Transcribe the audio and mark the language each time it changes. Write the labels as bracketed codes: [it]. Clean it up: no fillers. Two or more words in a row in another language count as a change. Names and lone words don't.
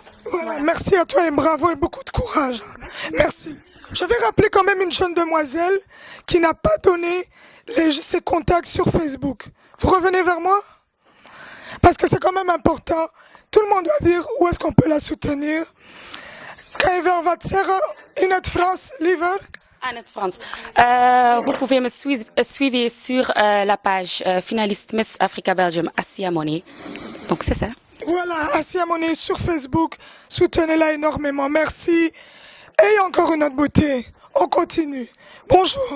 [fr] Voilà, merci à toi et bravo et beaucoup de courage. Merci. Je vais rappeler quand même une jeune demoiselle qui n'a pas donné ses contacts sur Facebook. Vous revenez vers moi? Parce que c'est quand même important. Tout le monde doit dire où est-ce qu'on peut la soutenir. [nl] Kan je wel wat zeggen in het Frans, liever? En het Frans. [fr] Vous pouvez me suivre sur la page finaliste Miss Africa Belgium, Assia Monet. Donc c'est ça. Voilà, Assia Monet sur Facebook. Soutenez-la énormément. Merci. Et encore une autre beauté. On continue. Bonjour.